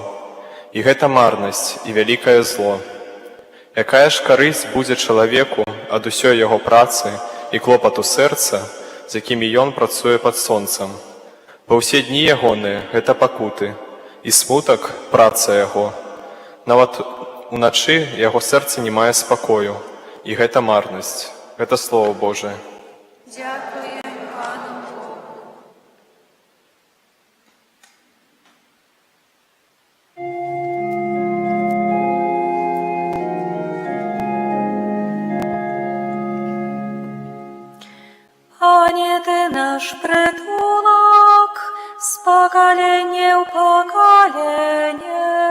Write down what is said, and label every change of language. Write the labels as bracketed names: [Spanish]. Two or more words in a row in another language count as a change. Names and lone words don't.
[Belarusian] І гэта марнасць і вялікае зло. Якая ж карысць будзе чалавеку ад усёй яго працы і клопату сэрца, з якімі ён працуе пад сонцам? Бо ўсе дні ягоныя – гэта пакуты, і смутак – праца яго. Нават уначы яго сэрца не мае спакою, і гэта марнасць. Гэта Слово Божие. [Ukrainian] Дякуємо Пану Богу. Пане, Ти наш притулок, з покоління в покоління.